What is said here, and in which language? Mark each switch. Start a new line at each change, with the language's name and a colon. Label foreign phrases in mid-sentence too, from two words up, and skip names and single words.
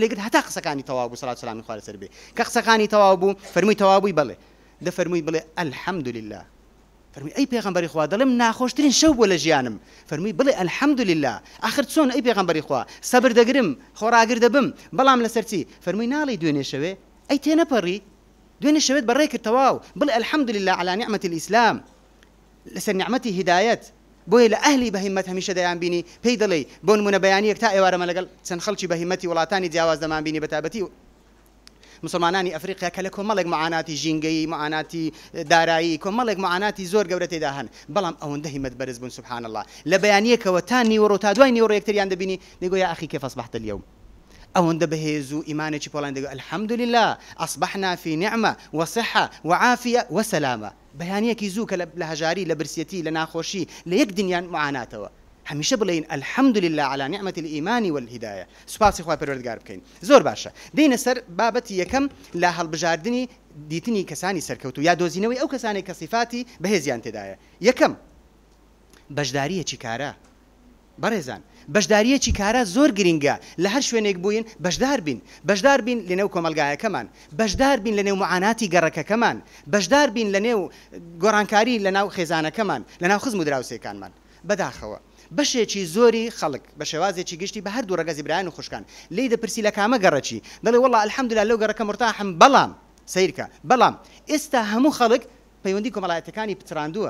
Central Kurdish: لێگرت هەتا قسەکانی تەواو بوو سەڵات و سەلامی خوا لەسەر بێ کە قسەکانی تەواو بوو فەرمووی تەواو بووی بڵێ دەفەرمووی بڵێ الحەمدولله فەرمووی ئەی پێغەمبەری خوا دەڵێم ناخۆشترین شەو بووە لە ژیانم فەرمووی بڵێ الحەمدولله ئاخر چۆن ئەی پێغەمبەری خوا سەبر دەگرم خۆراگر دەبم بەڵام لەسەر چی فەرمووی ناڵی دوێنێ شەوێ ئەی تێنەپەڕی دوێنێ شەوێت بەڕێ کرد تەواو بڵێ
Arabic: الحەمدولله على نعمة الإسلام
Central Kurdish: لەسەر نعمەتی هیدایەت بۆیە لە ئەهلی بەهیمەت هەمیشە دەیان بینی پێی دەڵێ بۆ نمونە بەیانیەک تا ئێوارەمە لەگەڵ چەند خەڵکی بەهیمەتی وڵاتانی جیاواز دەمان بینی بەتابەتی مسلمانانی ئەفریقیا کە لە کۆمەڵێک معاناتی ژینگەی معاناتی دارایی کۆمەڵێک معاناتی زۆر گەورە تێدا هەن بەڵام ئەوەندە هیمەت بەرز بوون
Arabic: سبحان الله
Central Kurdish: لە بەیانیەکەوە تا نیوەڕۆ تا دوای نیوەڕۆ یەکتریان دەبینی دەیگۆ
Arabic: یا ئەخی کیف أصبحت اليوم
Central Kurdish: ئەوەندە بەهێز و ئیمانێکی پۆڵان دەگو
Arabic: الحمد لله أصبحنا في نعمة وصحة وعافية وسلامة
Central Kurdish: بەیانیەکی زوو کە لە هەژاری لە برسیەتی لە ناخۆشی لە یەک دنیان معاناتەوە هەمیشە بڵێن
Arabic: الحمد لله على نعمة الإيمان والهداية
Central Kurdish: سوپاسی خوا پەروەردگار بکەین زۆر باشە دێنە سەر بابەتی یەکەم لە هەڵبژاردننی دیتنی کەسانی سەرکەوتو یا دۆزینەوەی ئەو کەسانی کە صفاتی بەهێزیان تێدایە یەکەم بەشداریەکی کارە بەڕێزان بەشداریەکی کارە زۆر گرنگە لە هەر شوێنێک بووین بەشدار بین لەنێو کۆمەلگایەکەمان بەشدار بین لەنێو معاناتی گەڕەکەکەمان بەشدار بین لەنێو گۆڕانکاری لەناو خێزانەکەمان لەناو خزم و دراوسێکانمان بەداخەوە بەشێکی زۆری خەڵک بە شێوازێکی گشتی بە هەردوو ڕەگەزی برایان و خوشکان لی دەپرسی لە کامە گەڕەچی دەڵێ
Arabic: والله الحەمدولله
Central Kurdish: لەو گەڕەکە مرتاحم بەڵام سیرکە بەڵام ئێستا هەموو خەڵک پەیوەندی کۆمەڵایەتەکانی پچڕاندووە